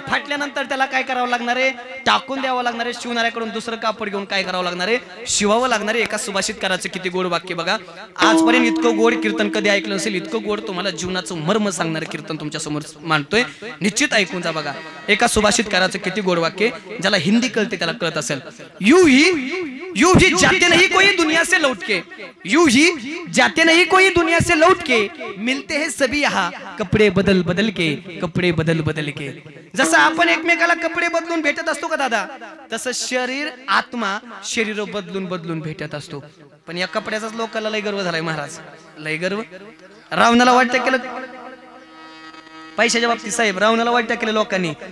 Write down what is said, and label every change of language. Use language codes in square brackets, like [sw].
[mr] फाटल्यानंतर त्याला काय करावं लागणार आहे, टाकून द्यावं लागणार आहे. शिवणाऱ्याकडून दुसरं कापड घेऊन काय करावं लागणार आहे, शिवावं लागणार आहे. एका सुभाषितकाराचं किती गोड वाक्य बघा. आजपर्यंत इतकं गोड कीर्तन कधी ऐकलं नसेल. इतकं गोड तुम्हाला जीवनाचं मर्म सांगणारं कीर्तन तुमच्या समोर मांडतोय. निश्चित ऐकून जा बघा. एका सुभाषितकाराचं किती गोड वाक्य. ज्याला हिंदी कळते त्याला कळत असेल. [hi] यूं ही जाते नहीं कोई दुनिया से लौट के, यूं ही जाते नहीं कोई दुनिया से लौट के, मिलते हैं सभी यहाँ कपडे बदल बदल के, कपडे बदल बदल के. [mr] जसं आपण एकमेकाला कपडे बदलून भेटत असतो का दादा, तसं शरीर आत्मा शरीर बदलून बदलून भेटत असतो. पण या कपड्याचाच लोकांना लय गर्व झालाय महाराज, लय गर्व. रावणाला वाटतं केलं पैशाच्या बाबतीत साहेब, रावणाला वाटतं केलं लोकांनी.